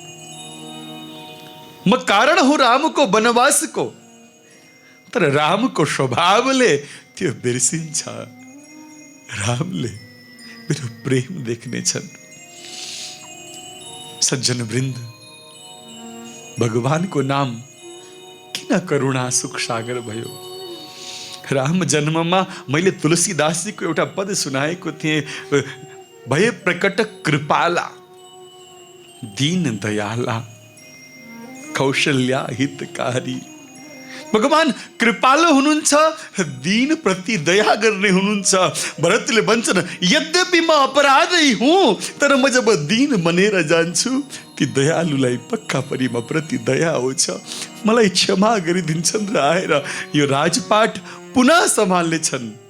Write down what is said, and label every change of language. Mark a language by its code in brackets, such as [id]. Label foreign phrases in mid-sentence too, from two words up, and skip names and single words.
[ne] म कारण हूं रामको वनवासको, तर रामको स्वभावले त्यो बिर्सिन्छ। रामले मेरो प्रेम देख्नेछन्। सज्जन वृन्द, भगवानको नाम किन करुणा सुख सागर भयो? राम जन्ममा मैले तुलसीदासजीको एउटा पद सुनाएको थिएँ, [awa] भय प्रकट कृपाला दीन दयाला कौशल्या हितकारी। [ne] भगवान कृपालु हुनुहुन्छ, दीन प्रति दया गर्ने हुनुहुन्छ। भरतले भन्छन्, यद्यपि म अपराधी हुँ, तर म जब दीन बनेर जान्छु, ती दयालुलाई पक्का परि म प्रति दया आउँछ, मलाई क्षमा गरिदिन्छन् र आएर यो राजपाट पुनः सम्हाल्नेछन्।